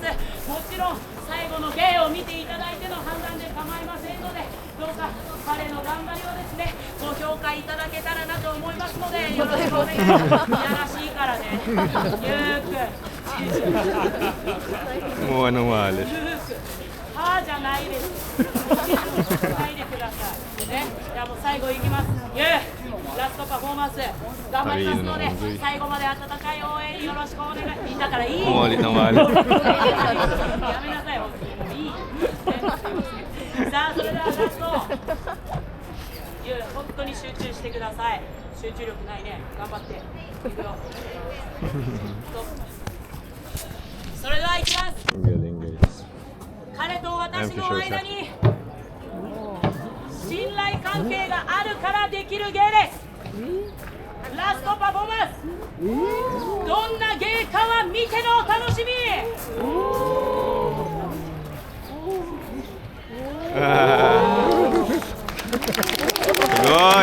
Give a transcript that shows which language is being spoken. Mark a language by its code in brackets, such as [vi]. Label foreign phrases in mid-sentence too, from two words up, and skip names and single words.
[ja] もちろん最後の芸を見ていただいての判断で構いませんので、どうか彼の頑張りをですねご評価いただけたらなと思いますので、よろしくお願いします。いやらしいからね、ゆうくんもうwallet. はーじゃないです。ないでください。ね、じゃあもう最後いきます。ラストパフォーマンス頑張りますので、最後まで温かい応援よろしくお願い。だからいい。 Wallet ng wallet. やめなさい。いい。さあそれではラスト。本当に集中してください。集中力ないね。頑張って。いくよ。それではいきます。 [tl] Ang galing guys. [ja] 彼と私の間に信頼関係があるからできる芸です。ラストパフォーマンス、どんな芸かは見てのお楽しみ。すごい。